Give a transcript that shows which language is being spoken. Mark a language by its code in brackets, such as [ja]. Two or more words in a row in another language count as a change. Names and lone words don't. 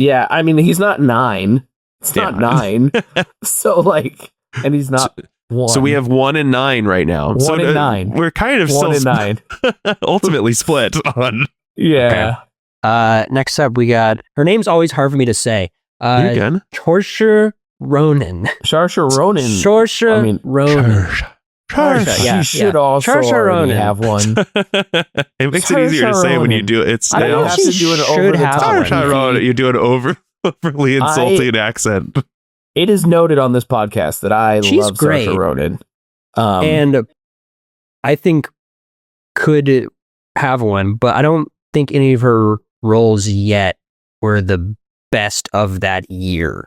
[en] Yeah, I mean he's not 9. It's Yeah. not 9. So like, and he's not 1. So we have 1 and 9 right now. 1 so and 9. We're kind of 1 still and 9. ultimately split on. Yeah. Next up, we got, her name's always hard for me to say. You're good. Saoirse Ronan. Saoirse Ronan. Saoirse I mean, Ronan. Saoirse, yeah, she should yeah. also Saoirse already Ronan. have one. It makes it easier to say when you Ronan. do it. It's I don't now. have to do an She over should the have top. one. You do an overly insulting accent. It is noted on this podcast that I She's love great. Saoirse Ronan. And I think could have one, but I don't think any of her roles yet were the best of that year.